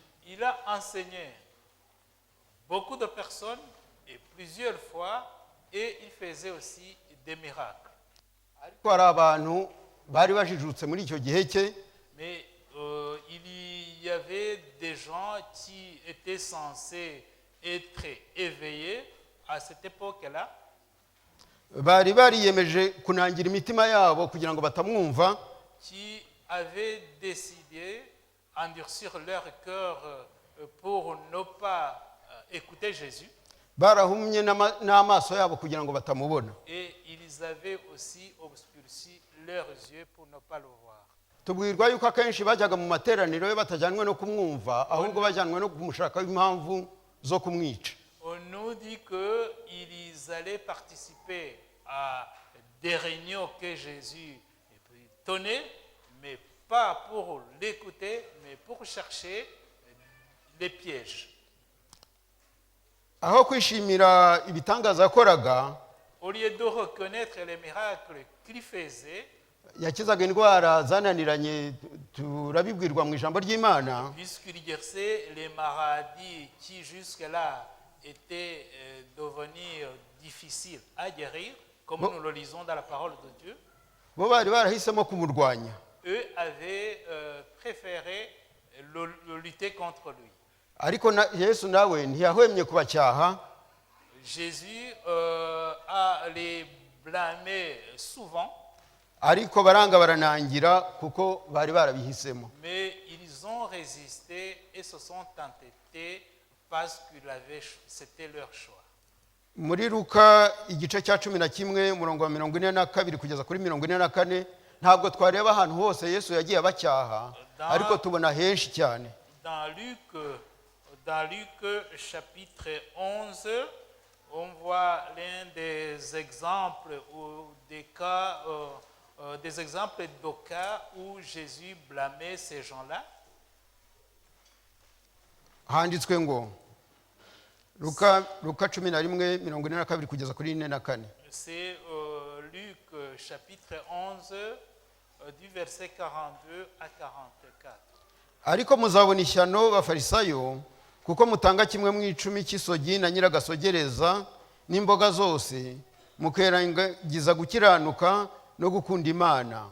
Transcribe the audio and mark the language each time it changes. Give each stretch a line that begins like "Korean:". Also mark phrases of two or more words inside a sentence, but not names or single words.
French: Il a enseigné beaucoup de personnes et plusieurs fois et il faisait aussi des miracles.
Kinyarwanda: ariko hari abantu bari bajijutse muri icyo gihe cye.
French: Mais il y avait des gens qui étaient censés être éveillés à cette époque-là.
Kinyarwanda: bari bariyemeje kunangira imitima yabo kugira ngo batamwumva.
French: Qui avaient décidé d'endurcir leur cœur pour ne pas écouter Jésus.
Kinyarwanda: barahumye n'amaso yabo kugira ngo batamubona.
French: Et ils avaient aussi obscurci leurs yeux pour ne pas le voir.
Kinyarwanda: tubwirwa yuko akenshi bajyaga mu materaniro ye batajyanwe no kumwumva, ahubwo bajyanwe no kumushakaho impamvu zo kumwica.
French: On nous dit qu'ils allaient participer à des réunions que Jésus tenait, mais pas pour l'écouter, mais pour chercher des pièges.
Kinyarwanda: aho kwishimira ibitangaza yakoraga,
French: Au lieu de reconnaître les miracles qu'il faisait,
Kinyarwanda: yakizaga indwara zananiranye, turabibwirwa mu ijambo ry'Imana.
French: puisqu'il guérissait les maladies qui jusque-là étaient devenues difficiles à guérir, comme nous le lisons dans la parole de Dieu,
Kinyarwanda: bo bari barahisemo kumurwanya.
French: eux avaient préféré lutter contre lui.
Kinyarwanda: ariko yesu nawe ntiyahwemye kubacyaha.
French: Jésus a les blâmé souvent.
Kinyarwanda: ariko baranga baranangira kuko bari barabihisemo.
French: Mais ils ont résisté et se sont entêtés parce que c'était leur choix.
Kinyarwanda: Muri Luka igice cya 11 umurongo wa 42 kugeza kuri 44 ntabwo twareba ahantu hose Yesu yagiye abacyaha, ariko tubona henshi cyane.
French: Dans Luc chapitre 11, on voit l'un des exemples ou des cas, des exemples de cas où Jésus blâmait ces gens-là.
Kinyarwanda: Handitswe ngo Luka 11:42 kugeza kuri 44.
French: C'est Luc chapitre 11 du verset 42 à 44.
Kinyarwanda: Ariko muzabona ishyano bafarisayo kuko mutanga kimwe mu 10 cy'isogi na nyiragasogereza n'imboga zose mukerangiza gukiranuka no gukunda Imana.